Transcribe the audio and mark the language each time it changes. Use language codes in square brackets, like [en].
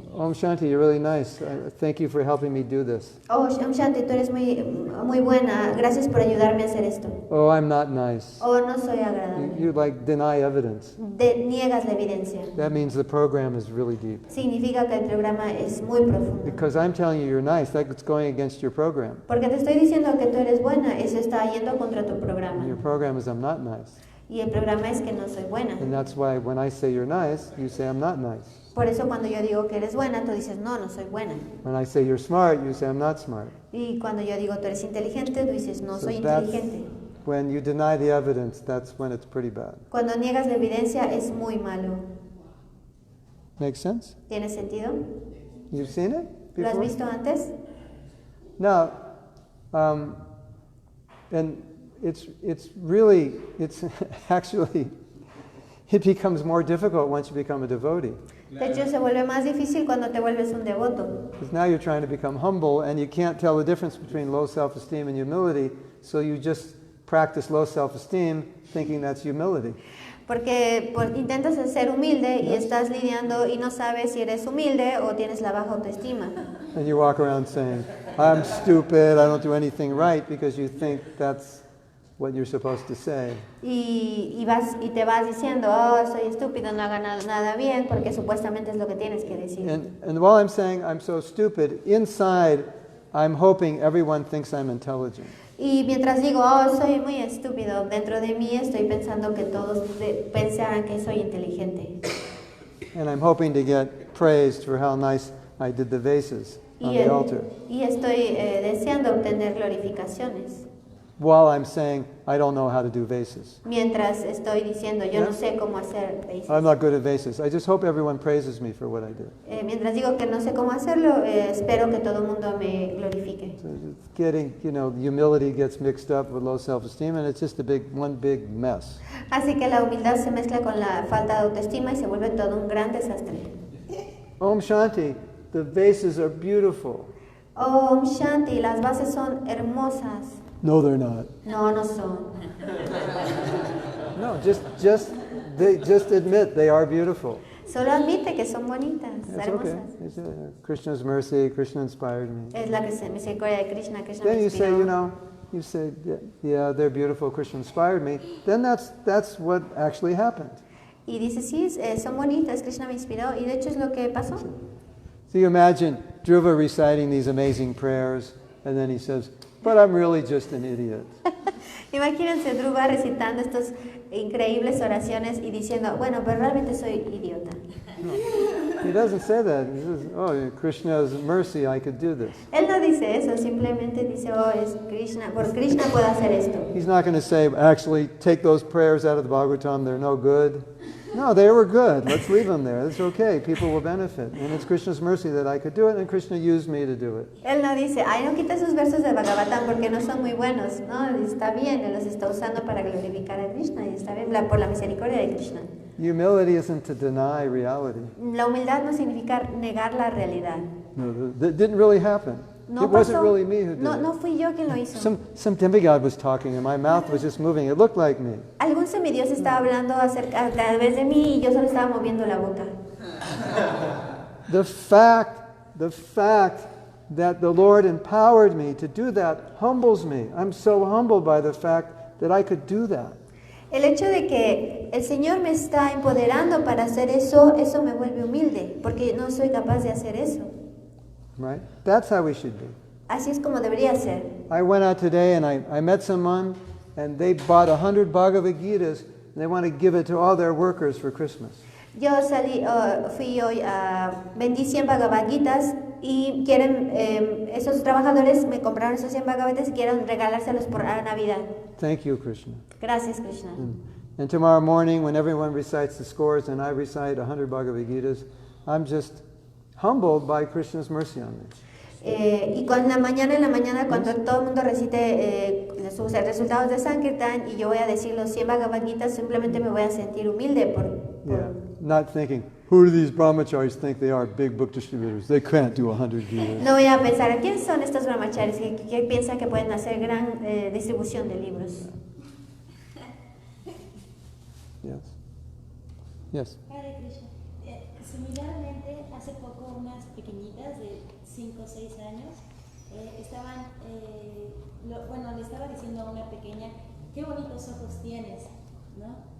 [en] Om Shanti, you're really nice. Thank you for helping me do this. [es] Oh, Om Shanti, tú eres muy buena. Gracias por ayudarme a hacer esto. [en] Oh, I'm not nice. [es] Oh, no soy agradable. [en] You deny evidence. [es] Niegas la evidencia. [en] That means the program is really deep. [es] Significa que el programa es muy profundo. [en] Because I'm telling you you're nice, that's going against your program. [es] Porque te estoy diciendo que tú eres buena, eso está yendo contra tu programa. [en] Your program is I'm not nice. [es] Y el programa es que no soy buena. [en] And that's why when I say you're nice, you say I'm not nice. [es] Por eso cuando yo digo que eres buena, tú dices, no, no soy buena. [en] When I say you're smart, you say I'm not smart. [es] Y cuando yo digo tú eres inteligente, tú dices, no [en] So [es] soy [en] that's [es] inteligente. [en] when you deny the evidence, that's when it's pretty bad. [es] Cuando niegas la evidencia es muy malo. [en] Make sense? [es] ¿Tiene sentido? [en] You've seen it [es] ¿Lo has [en] before? [es] visto antes? [en] Now, and it's really, it's actually, it becomes more difficult once you become a devotee. [es] De hecho, se vuelve más difícil cuando te vuelves un devoto. [en] Because now you're trying to become humble and you can't tell the difference between low self-esteem and humility, so you just practice low self-esteem thinking that's humility. [es] Porque intentas ser humilde y estás lidiando y no sabes si eres humilde o tienes la baja autoestima. [en] And you walk around saying, I'm stupid, I don't do anything right, because you think that's what you're supposed to say. [es] Y te vas diciendo, oh, soy estúpido, no haga nada bien, porque supuestamente es lo que tienes que decir. [en] And while I'm saying I'm so stupid, inside I'm hoping everyone thinks I'm intelligent. [es] Y mientras digo, oh, soy muy estúpido, dentro de mí estoy pensando que todos pensaran que soy inteligente. [en] And I'm hoping to get praised for how nice I did the vases on the altar. [es] Y estoy deseando obtener glorificaciones. [en] While I'm saying I don't know how to do vases. [es] Mientras estoy diciendo, yo no sé cómo hacer vases. [en] I'm not good at vases. I just hope everyone praises me for what I do. [es] Mientras digo que no sé cómo hacerlo, espero que todo el mundo me glorifique. [en] So it's getting, humility gets mixed up with low self-esteem, and it's just one big mess. [es] Así que la humildad se mezcla con la falta de autoestima y se vuelve todo un gran desastre. [en] Om Shanti, the vases are beautiful. [es] Om Shanti, las bases son hermosas. [en] No, they're not. [es] No, no son. [en] No, just admit they are beautiful. [es] Solo admite que son bonitas, [en] It's [es] hermosas. [en] okay. It's, Krishna's mercy, Krishna inspired me. [es] Es la misericordia de Krishna, Krishna [en] Then [es] me [en] you say, [es] inspiró. [en] you say, yeah, they're beautiful, Krishna inspired me. Then that's what actually happened. [es] Y dice, sí, son bonitas, Krishna me inspiró. Y de hecho es lo que pasó. [en] So you imagine Dhruva reciting these amazing prayers, and then he says, but I'm really just an idiot. [es] Imagínense Dhruva recitando estas increíbles oraciones y diciendo, bueno, pero realmente soy idiota. [en] No, he doesn't say that. He says, oh, Krishna's mercy, I could do this. [es] Él no dice eso, simplemente dice, oh, es Krishna, por Krishna puedo hacer esto. [en] He's not going to say, actually, take those prayers out of the Bhagavatam, they're no good. No, they were good. Let's leave them there. It's okay. People will benefit. And it's Krishna's mercy that I could do it, and Krishna used me to do it. [es] Él no dice, ay, no quites esos versos del Bhagavatam porque no son muy buenos. No, está bien, él los está usando para glorificar a Krishna y está bien por la misericordia de Krishna. [en] Humility isn't to deny reality. [es] La humildad no significa negar la realidad. [en] No, that didn't really happen. [es] No [en] It wasn't [es] pasó. [en] really me who did [es] No, [en] it. [es] no fui yo quien lo hizo. [en] Some demigod was talking, and my mouth was just moving. It looked like me. [es] Algún semidios estaba hablando a través de mí y yo solo estaba moviendo la boca. [en] The fact that the Lord empowered me to do that humbles me. I'm so humbled by the fact that I could do that. [es] El hecho de que el Señor me está empoderando para hacer eso, eso me vuelve humilde, porque no soy capaz de hacer eso. [en] Right? That's how we should be. [es] Así es como debería ser. [en] I went out today and I met someone, and they bought 100 Bhagavad Gitas, and they want to give it to all their workers for Christmas. [es] Yo fui hoy vendí 100 Bhagavad Gitas y quieren, esos trabajadores me compraron esos 100 Bhagavad Gitas y quieren regalárselos por Navidad. [en] Thank you, Krishna. [es] Gracias, Krishna. [en] And tomorrow morning, when everyone recites the scores and I recite 100 Bhagavad Gitas, I'm just humbled by Krishna's mercy on me. [es] Y en la mañana, cuando todo el mundo recite sus resultados de Sankirtan y yo voy a decir los 100 Bhagavad Gitas, simplemente me voy a sentir humilde por [en] Yeah, not thinking, who do these brahmacharis think they are, big book distributors? They can't do 100 Gitas. [es] No voy a pensar, ¿quiénes son estos brahmacharis que piensan que pueden hacer gran distribución de libros? [en] Yes. Yes. Hare Krishna. [es] Similarmente, hace poco unas pequeñitas de 5 o 6 años estaban, le estaba diciendo a una pequeña, qué bonitos ojos tienes, ¿no?